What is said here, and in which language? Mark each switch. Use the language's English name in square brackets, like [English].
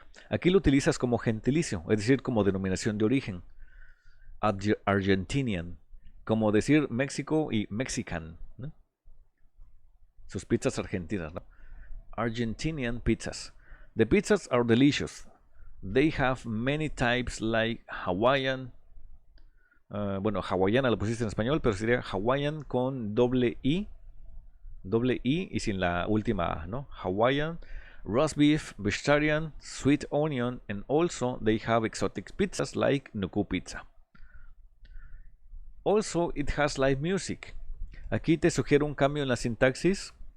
[Spanish] Aquí lo utilizas como gentilicio, es decir, como denominación de origen. Argentinian, como decir México y Mexican, ¿no? Sus pizzas argentinas, ¿no? [English] Argentinian pizzas. The pizzas are delicious. They have many types like Hawaiian. [Spanish] Bueno, hawaiana lo pusiste en español, pero sería Hawaiian con doble I y sin la última A, ¿no? [English] Hawaiian, roast beef, vegetarian, sweet onion, and also they have exotic pizzas like Nuku Pizza. Also, it has live music. [Spanish] Aquí te sugiero un cambio en la sintaxis.